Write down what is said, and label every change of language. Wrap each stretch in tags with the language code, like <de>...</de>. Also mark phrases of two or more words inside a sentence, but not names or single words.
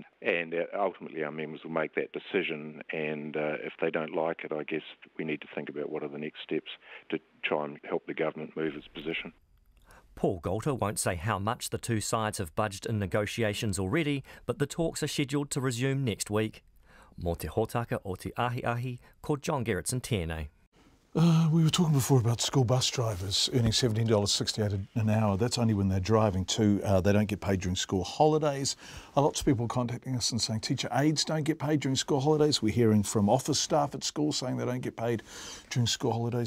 <en>And ultimately our members will make that decision, and if they don't like it, I guess we need to think about what are the next steps to try and help the government move its position. Paul Golter won't say how much the 2 sides have budged in negotiations already, but the talks are scheduled to resume next week.</en> <mi>Mō te hōtaka o te ahi, ko John Gerritsen tēnei.</mi> <en>We were talking before about school bus drivers earning $17.68 an hour. That's only when they're driving too. They don't get paid during school holidays. Lots of people contacting us and saying teacher aides don't get paid during school holidays. We're hearing from office staff at school saying they don't get paid during school holidays.</en>